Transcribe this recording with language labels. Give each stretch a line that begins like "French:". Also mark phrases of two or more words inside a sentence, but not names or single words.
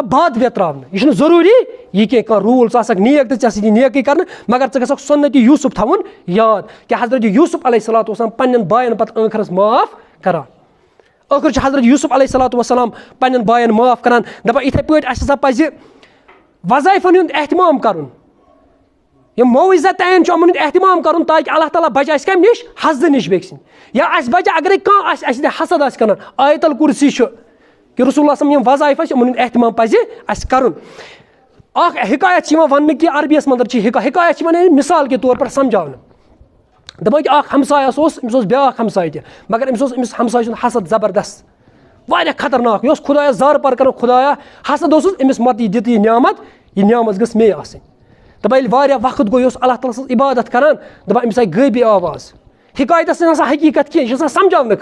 Kashmiri: بد ویتراونہٕ یہِ چھُنہٕ ضروٗری یہِ کینٛہہ روٗل ژٕ آسکھ نیک تہٕ ژےٚ سۭتۍ یی نیکٕے کرنہٕ مگر ژٕ گژھکھ سُنتی یوٗسف تھاوُن یاد کہِ حضرت یوٗسف
Arabic: علیہ الصلوۃ والسلام
Kashmiri: پننٮ۪ن باین پتہٕ ٲخرس معاف کران ٲخر چھُ حضرت یوٗسف
Arabic: علیہ الصلوۃ والسلام
Kashmiri: پننٮ۪ن باین معاف کران دپان یِتھٕے پٲٹھۍ اَسہِ ہسا پزِ وظایفن ہُنٛد احتمام کرُن یِم معوِزت تعین چھُ یِمن ہُنٛد احتمام کرُن تاکہِ اللہ تعالیٰ بچہِ اَسہِ کمہِ نِش حسدٕ نِش بیٚکہِ سٕنٛدِ یا اَسہِ بچہِ اگرے کانٛہہ آسہِ اَسہِ حسد آسہِ کران آیت الکُرسی چھُ کہِ رسول اللہ صلی یِم وظایف ٲسۍ یِمن ہُنٛد احتمام پزِ اَسہِ کرُن اکھ حکایت چھِ یِوان وننہٕ کہِ عربیس منٛز چھِ حکایت چھِ یِوان
Urdu: مِثال کے طور پر
Kashmiri: سمجھاونہٕ دپان کہِ اکھ ہمسایس اوس أمِس اوس بیاکھ ہمساے تہِ مگر أمِس ہمساے سُنٛد حسد زبردست واریاہ خطرناک یہِ اوس خۄدایس زارٕ پار کران خۄدایا حسد اوسُس أمِس مت یہِ دِتہٕ یہِ نعمت گٔژھ مے آسٕنۍ دپان ییٚلہِ واریاہ وقت گوٚو یہِ اوس اللہ تعالیٰ سٕنٛز عبادت کران دپان أمِس آیہِ غٲبی آواز حکایتس چھنہٕ آسان حقیٖقت کینٛہہ یہِ چھِ آسان سمجھاونہٕ